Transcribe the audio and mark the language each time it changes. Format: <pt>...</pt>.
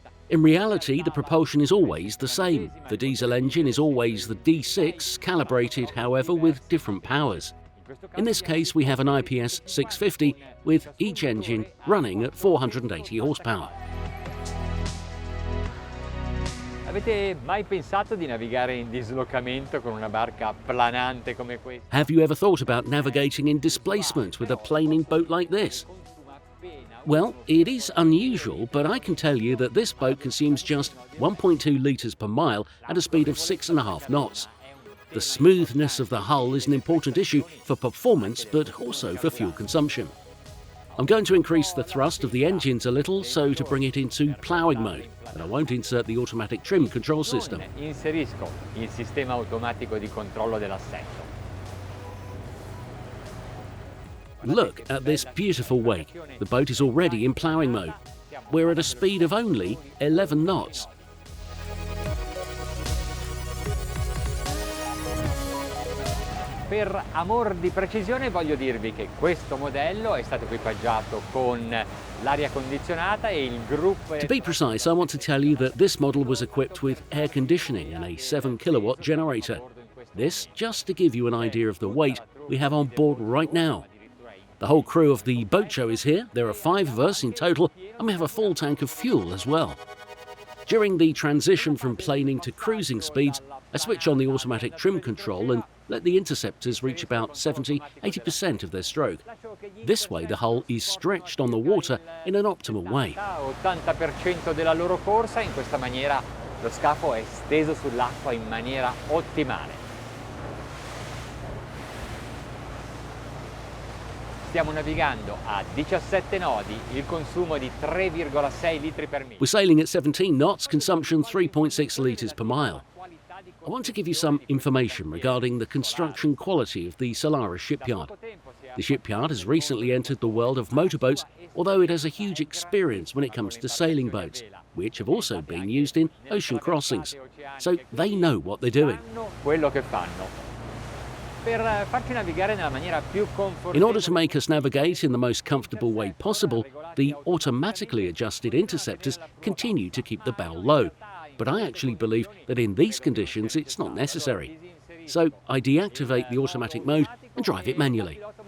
<en>In reality, the propulsion is always the same. The diesel engine is always the D6, calibrated however with different powers. In this case, we have an IPS 650 with each engine running at 480 horsepower.</en> <it>Avete mai pensato di navigare in dislocamento con una barca planante come questa?</it> <en>Have you ever thought about navigating in displacement with a planing boat like this? Well, it is unusual, but I can tell you that this boat consumes just 1.2 litres per mile at a speed of 6.5 knots. The smoothness of the hull is an important issue for performance, but also for fuel consumption. I'm going to increase the thrust of the engines a little so to bring it into ploughing mode, but I won't insert the automatic trim control system.</en> <it>Inserisco il sistema automatico di controllo dell'assetto.</it> <en>Look at this beautiful wake. The boat is already in ploughing mode. We're at a speed of only 11 knots.</en> <it>Per amor di precisione voglio dirvi che questo modello è stato equipaggiato con l'aria condizionata e il gruppo.</it> <en>To be precise, I want to tell you that this model was equipped with air conditioning and a 7 kilowatt generator. This just to give you an idea of the weight we have on board right now. The whole crew of the boat show is here. There are 5 of us in total, and we have a full tank of fuel as well. During the transition from planing to cruising speeds, I switch on the automatic trim control and let the interceptors reach about 70–80% of their stroke. This way the hull is stretched on the water in an optimal way.</en> <it>80% della loro corsa, in questa maniera lo scafo è steso sull'acqua in maniera ottimale. Stiamo navigando a 17 nodi, il consumo di 3,6 litri per mille.</it> <en>We're sailing at 17 knots, consumption 3.6 litres per mile. I want to give you some information regarding the construction quality of the Solaris shipyard. The shipyard has recently entered the world of motorboats, although it has a huge experience when it comes to sailing boats, which have also been used in ocean crossings. So they know what they're doing.</en> <it>Quello che fanno. Per farci navigare nella maniera più</it> <en>In order to make us navigate in the most comfortable way possible, the automatically adjusted interceptors continue to keep the bow low. But I actually believe that in these conditions it's not necessary. So I deactivate the automatic mode and drive it manually.</en>